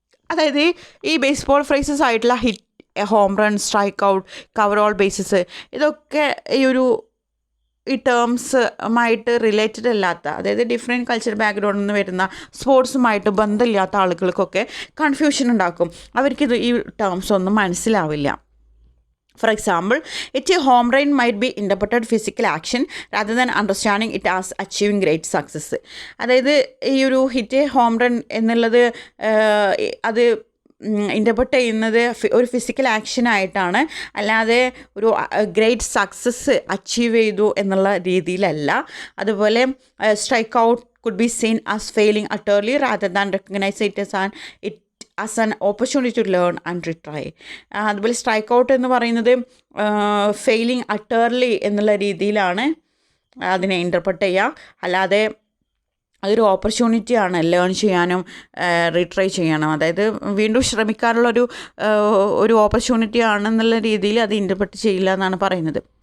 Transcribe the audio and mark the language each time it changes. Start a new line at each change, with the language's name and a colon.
Malayalam: അതായത് ഈ baseball phrases ആയിട്ടുള്ള hit, home run, strike out, cover all bases, ഇതൊക്കെ ഈ ടേംസുമായിട്ട് റിലേറ്റഡ് അല്ലാത്ത, അതായത് ഡിഫറെൻറ്റ് കൾച്ചർ ബാക്ക്ഗ്രൗണ്ടിൽ നിന്ന് വരുന്ന സ്പോർട്സുമായിട്ട് ബന്ധമില്ലാത്ത ആളുകൾക്കൊക്കെ കൺഫ്യൂഷൻ ഉണ്ടാക്കും. അവർക്കിത് ഈ ടേംസ് ഒന്നും മനസ്സിലാവില്ല.
English: For example, a home run might be interpreted physical action rather than understanding it as achieving great success.
Malayalam: അതായത് ഈ ഒരു ഹിറ്റ് ഹോം റൺ എന്നുള്ളത് അത് ഇൻ്റർപ്രറ്റ് ചെയ്യുന്നത് ഒരു ഫിസിക്കൽ ആക്ഷനായിട്ടാണ്, അല്ലാതെ ഒരു ഗ്രേറ്റ് സക്സസ് അച്ചീവ് ചെയ്തു എന്നുള്ള രീതിയിലല്ല. അതുപോലെ
English: Strike out could be seen as failing utterly rather than recognize it as an opportunity to learn and retry.
Malayalam: അതുപോലെ സ്ട്രൈക്ക് ഔട്ട് എന്ന് പറയുന്നത് ഫെയിലിംഗ് അട്ടർലി എന്നുള്ള രീതിയിലാണ് അതിനെ ഇൻ്റർപ്രറ്റ് ചെയ്യുക, അല്ലാതെ അതൊരു ഓപ്പർച്യൂണിറ്റിയാണ് ലേൺ ചെയ്യാനും റീട്രൈ ചെയ്യാനും, അതായത് വീണ്ടും ശ്രമിക്കാനുള്ളൊരു ഒരു ഓപ്പർച്യൂണിറ്റി ആണെന്നുള്ള രീതിയിൽ അത് ഇൻ്റർപ്രറ്റ് ചെയ്യില്ല എന്നാണ് പറയുന്നത്.